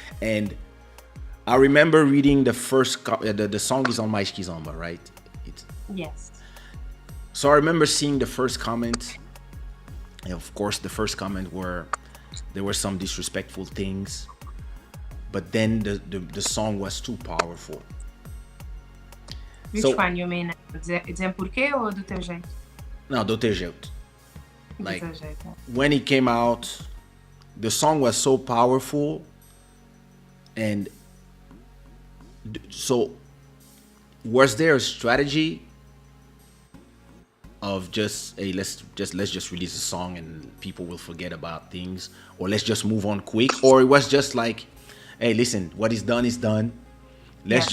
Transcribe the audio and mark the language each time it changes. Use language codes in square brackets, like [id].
[en] And I remember reading the first the song is on My Skizomba, right? Yes. So I remember seeing the first comment. And of course, the first comment there were some disrespectful things. but then the song was too powerful. Which So one you mean? [pt] Dizer porquê ou do teu jeito? no, do teu jeito. Do [en] Like [pt] teu jeito. [en] when it came out, the song was so powerful, and so was there a strategy of just, hey, let's just release a song and people will forget about things, or let's just move on quick, or it was just like, hey, listen, what is done is done, let's